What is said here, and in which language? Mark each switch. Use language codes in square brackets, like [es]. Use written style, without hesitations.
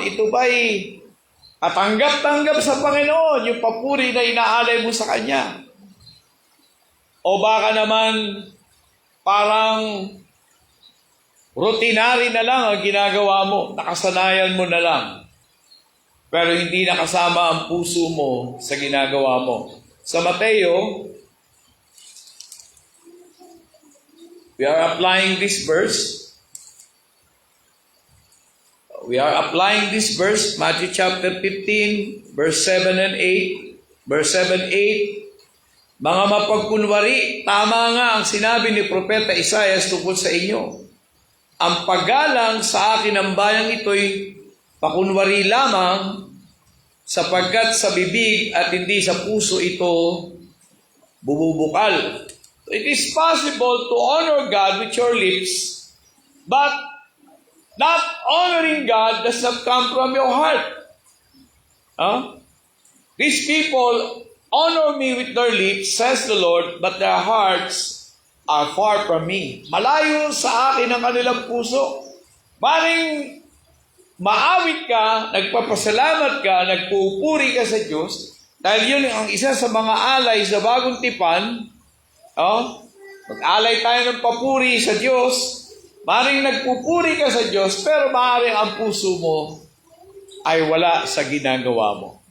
[tl] Ito ba'y katanggap-tanggap sa Panginoon yung papuri na inaalay mo sa Kanya? O baka naman parang routinary na lang ang ginagawa mo, nakasanayan mo na lang, pero hindi nakasama ang puso mo sa ginagawa mo. Sa Mateo, [en] we are applying this verse. We are applying this verse, Matthew chapter 15, verse 7 and 8. [tl] Verse 7, 8, mga mapagkunwari, tama nga ang sinabi ni Propeta Isaias tungkol sa inyo. Ang paggalang sa akin ng bayang ito'y pakunwari lamang, sapagkat sa bibig at hindi sa puso ito bububukal. [en] It is possible to honor God with your lips, but not honoring God does not come from your heart. These people honor me with their lips, says the Lord, but their hearts are far from me. [tl] Malayo sa akin ang kanilang puso. Maring maawit ka, nagpapasalamat ka, nagpupuri ka sa Diyos, dahil yun ang isa sa mga alay sa bagong tipan. Mag-alay tayo ng papuri sa Diyos. Maring nagpupuri ka sa Diyos, pero maring ang puso mo ay wala sa ginagawa mo.